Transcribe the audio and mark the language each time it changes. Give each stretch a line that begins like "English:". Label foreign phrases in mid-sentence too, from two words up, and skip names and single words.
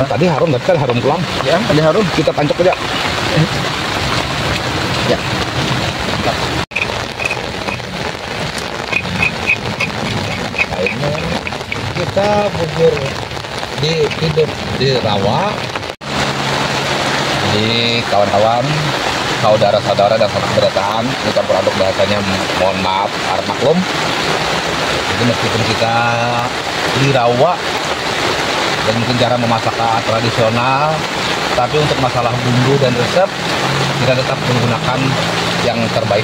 Indonesian: Tadi harum, tapi kan harum pulang. Ya, ada harum. Kita tancap aja. Ya. Nah, ini kita bujur di hidup di rawa. Ini kawan-kawan, saudara-saudara dan sanak berataan, ini campur aduk bahasanya, mohon maaf, harap maklum. Jadi meskipun kita di rawa dan mungkin cara memasak tradisional, tapi untuk masalah bumbu dan resep kita tetap menggunakan yang terbaik.